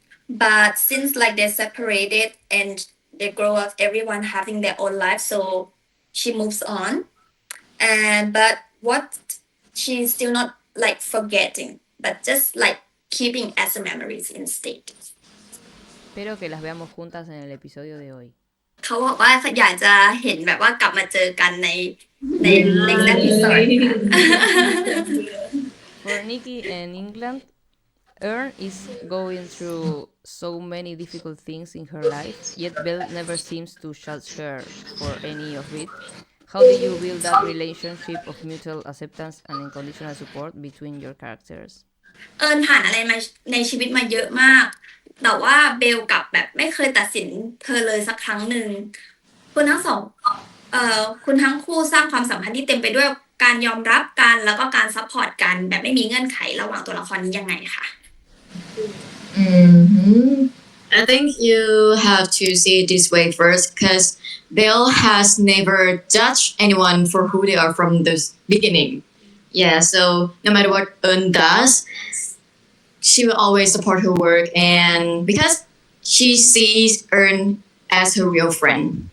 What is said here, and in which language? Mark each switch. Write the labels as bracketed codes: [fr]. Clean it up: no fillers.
[en] But since like they're separated and they grow up, everyone having their own life, so she moves on. And but what she's still not like forgetting, but just like keeping as a memories instead. [es] Espero que las veamos juntas en el episodio de hoy. [th] เขาบอกว่าอยากจะเห็นแบบว่ากลับมาเจอกันใน [en] next episode. For Nikki in England, Earn is going through so many difficult things in her life, yet Belle never seems to judge her for any of it. How do you build that relationship of mutual acceptance and unconditional support between your characters? [th] ผ่านอะไรมาในชีวิตมาเยอะมาก แต่ว่าเบลกลับแบบไม่เคยตัดสินเธอเลยสักครั้งหนึ่งคุณทั้งสองคุณทั้งคู่สร้างความสัมพันธ์ที่เต็มไปด้วยการยอมรับกันแล้วก็การซัพพอร์ตกันแบบไม่มีเงื่อนไขระหว่างตัวละครนี้ยังไงคะ [en] I think you have to see it this way first because Belle has never judged anyone for who they are from the beginning. Yeah, so no matter what Eun does, she will always support her work and because she sees Eun as her real friend.